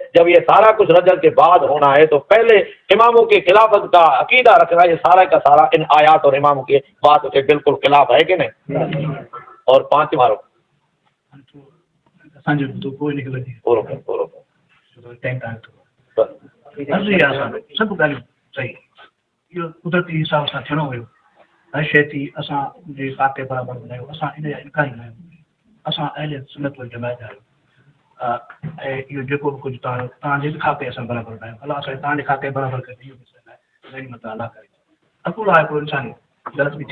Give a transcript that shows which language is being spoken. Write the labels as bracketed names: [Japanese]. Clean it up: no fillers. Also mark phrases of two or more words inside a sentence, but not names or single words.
[Urdu] جب یہ سارا کچھ رجعت کے بعد ہونا ہے تو پہلے اماموں کی خلافت کا عقیدہ رکھنا، یہ سارا کا سارا ان آیات اور اماموں کی بات سے بالکل خلاف ہے کہ نہیں؟ اور 5 مارو [Sindhi] سب ॻाल्हियूं सही, इहो कुदरती हिसाब सां थियणो हुयो। हर शइ थी असां जे पाके बराबरि ॿुधायो, असां इन जा इनकार न आहियूं। असां अहले सुन्नत वल जमात आहियूं। इहो जेको बि कुझु तव्हांजे बि खाते असां बराबरि न आहियूं, अलाह साईं तव्हांजे खाते बराबरि करे इहो बि सही आहे, घणी मत अलाह करे अकुल आहे हिकिड़ो इंसान ग़लति बि